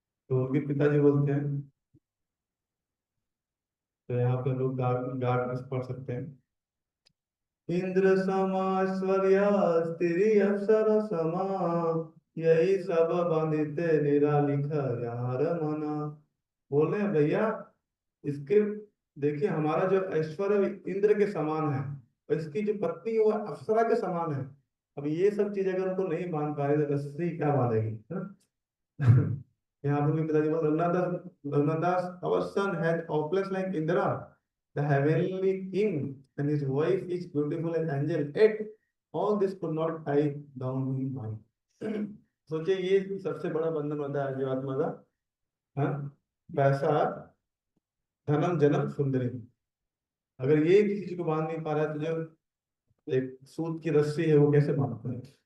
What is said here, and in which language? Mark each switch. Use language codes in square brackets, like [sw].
[hi] तो उनके पिताजी बोलते हैं, तो यहाँ पे लोग गार्ड गार्ड पढ़ सकते हैं, इंद्र समाश्वर्या स्त्री अप्सर समा, यही सब बंदिते निरालिख यार मना। बोल रहे हैं भैया, इसके, देखिए हमारा जो ऐश्वर्य इंद्र के समान है, और इसकी जो पत्नी है वो अप्सरा के समान है। अब ये सब चीज अगर उनको नहीं मान पा रहे तो रस्सी क्या बांधेगी, है ना? यहाँ पर भी पिताजी बोल, [en] Raghunathdas our son had opulence like Indra, the heavenly king, and his wife is beautiful as angel, yet all this could not tie down his mind। [hi] सोचिए ये सबसे बड़ा बंधन होता है जीवात्मा का, हाँ, पैसा, धनम जन्म सुंदरी। अगर ये किसी चीज को बांध नहीं पा रहा है तो जो एक सूत की रस्सी है वो कैसे बांधता है।